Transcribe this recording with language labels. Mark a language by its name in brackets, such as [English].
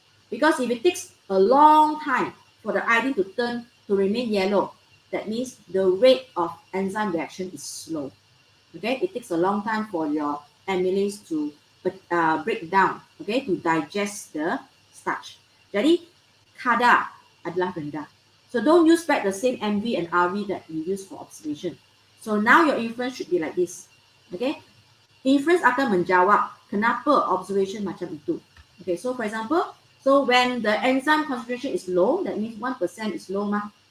[English] Because if it takes a long time for the iodine to remain yellow, that means the rate of enzyme reaction is slow. Okay, it takes a long time for your amylase to break down, okay, to digest the starch. [Malay] Jadi kadar adalah rendah. [English] So don't use back the same MV and RV that you use for observation. So now your inference should be like this. Okay, inference [Malay] akan menjawab kenapa [English] observation [Malay] macam itu. [English] Okay, so for example, so when the enzyme concentration is low, that means 1% is low mah.